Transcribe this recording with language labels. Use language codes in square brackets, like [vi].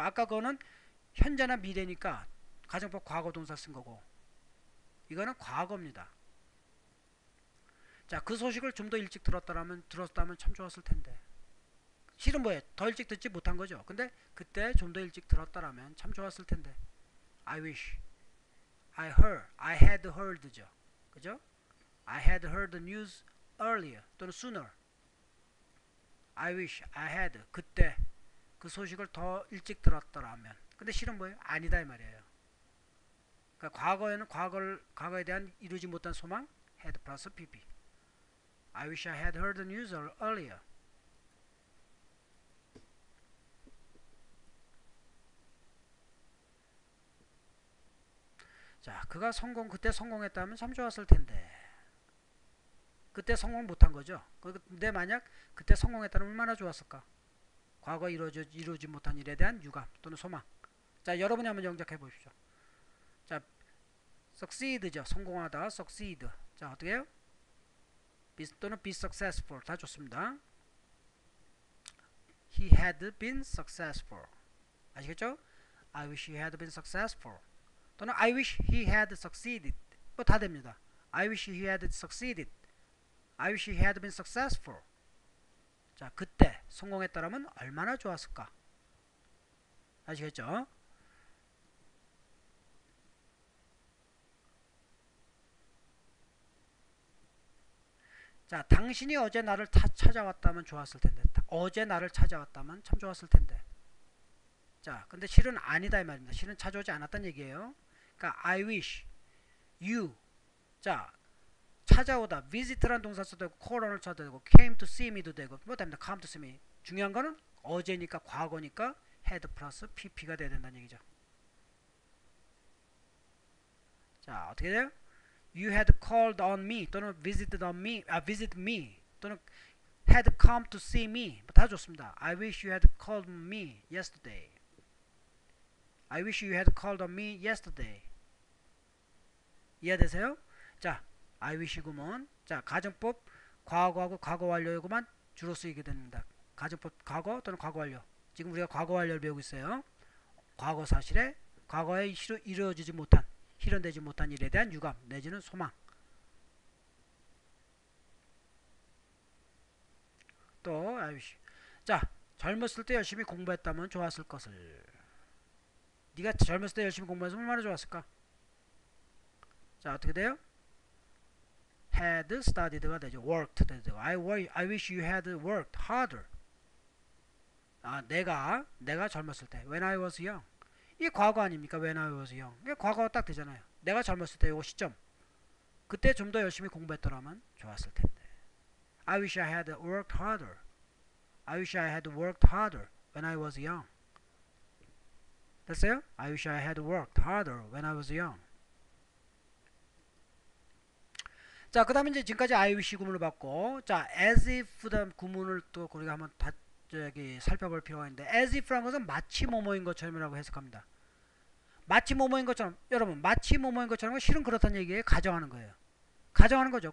[ko] 아까 그거는 현재나 미래니까 가정법 과거 동사 쓴 거고, 이거는 과거입니다. 자, 그 소식을 좀 더 일찍 들었다면 참 좋았을 텐데. 실은 뭐예요? 더 일찍 듣지 못한 거죠. 근데 그때 좀 더 일찍 들었다면 참 좋았을 텐데. [en] I wish, I had heard죠. [ko] 그죠? [en] I had heard the news earlier 또는 sooner. I wish, I had [ko] 그때 그 소식을 더 일찍 들었더라면. 근데 실은 뭐예요? 아니다 이 말이에요. 그러니까 과거에는 과거에 대한 이루지 못한 소망 had 플러스 pp. [en] I wish I had heard the news earlier. [ko] 자, 그가 그때 성공했다면 참 좋았을 텐데. 그때 성공 못한 거죠. 근데 만약 그때 성공했다면 얼마나 좋았을까? 과거 이루지 못한 일에 대한 유감 또는 소망. 자, 여러분이 한번 영작해 보십시오. 자, succeed죠. 성공하다, succeed. 자, 어떻게 해요? [en] 또는 be successful. [ko] 다 좋습니다. [en] He had been successful. [ko] 아시겠죠? [en] I wish he had been successful. 또는 I wish he had succeeded. [ko] 뭐 다 됩니다. [en] I wish he had succeeded. I wish he had been successful. [ko] 자, 그때 성공했다라면 얼마나 좋았을까? 아시겠죠? 자, 당신이 어제 나를 찾아왔다면 좋았을 텐데. 어제 나를 찾아왔다면 참 좋았을 텐데. 자, 근데 실은 아니다 이 말입니다. 실은 찾아오지 않았다는 얘기예요. [en] 그러니까 I wish you. [ko] 자, 찾아오다. visit란 동사 써도 되고 call을 써도 되고 [en] came to see me [ko] 도 되고 뭐 됩니다. [en] come to see me. [ko] 중요한 거는 어제니까 과거니까 had 플러스 pp가 돼야 된다는 얘기죠. 자, 어떻게 돼요? [en] You had called on me 또는 visited me 또는 had come to see me. [ko] 다 좋습니다. [en] I wish you had called on me yesterday. I wish you had called on me yesterday. [ko] 이해되세요? 자, [en] I wish [ko] 구문. 자, 가정법 과거하고 과거 완료구만 주로 쓰이게 됩니다. 가정법 과거 또는 과거 완료. 지금 우리가 과거 완료를 배우고 있어요. 과거 사실에 과거에 이루어지지 못한 실현되지 못한 일에 대한 유감 내지는 소망. 또 I wish. 자, 젊었을 때 열심히 공부했다면 좋았을 것을. 네가 젊었을 때 열심히 공부해서 얼마나 좋았을까? 자, 어떻게 돼요? [en] had studied가 되죠. [ko] worked 되죠. [en] I wish you had worked harder. [ko] 아, 내가 젊었을 때 [en] when I was young. [ko] 이게 과거 아닙니까? [en] when I was young. [ko] 이게 과거가 딱 되잖아요. 내가 젊었을 때 요 시점. 그때 좀 더 열심히 공부했더라면 좋았을 텐데. [en] I wish I had worked harder. I wish I had worked harder when I was young. [ko] 됐어요? [en] I wish I had worked harder when I was young. [ko] 자, 그 다음에 이제 지금까지 I wish 구문을 봤고, 자, as if 구문을 또 우리가 한번 살펴볼 필요가 있는데, as if라는 것은 마치 뭐뭐인 것처럼이라고 해석합니다. 마치 뭐뭐인 것처럼, 여러분, 마치 뭐뭐인 것처럼 실은 그렇다는 얘기에 가정하는 거예요. 가정하는 거죠.